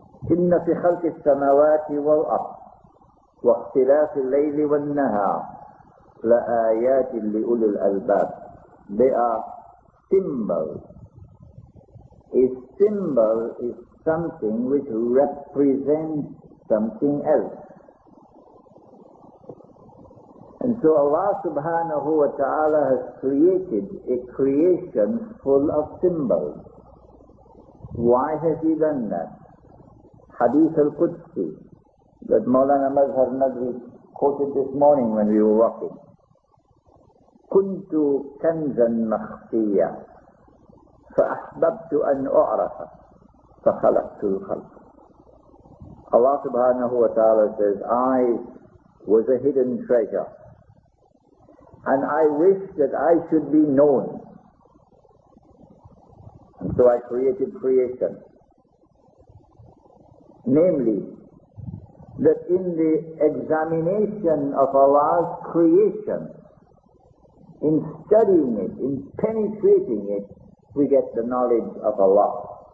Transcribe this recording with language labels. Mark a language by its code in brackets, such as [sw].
[ar] إن في خلق السماوات والأرض واختلاف الليل والنهار لآيات لأولي الألباب. [en] They are symbols. A symbol is something which represents something else. And so Allah subhanahu wa ta'ala has created a creation full of symbols. Why has He done that? Hadith al-Qudsi that Maulana Nazar Hosein quoted this morning when we were walking. [ar] كنت كنزا مخفيا فأحببت أن أعرف فخلقت الخلق. [en] Allah subhanahu wa ta'ala says, I was a hidden treasure and I wished that I should be known. And so I created creation. Namely, that in the examination of Allah's creation, in studying it, in penetrating it, we get the knowledge of Allah.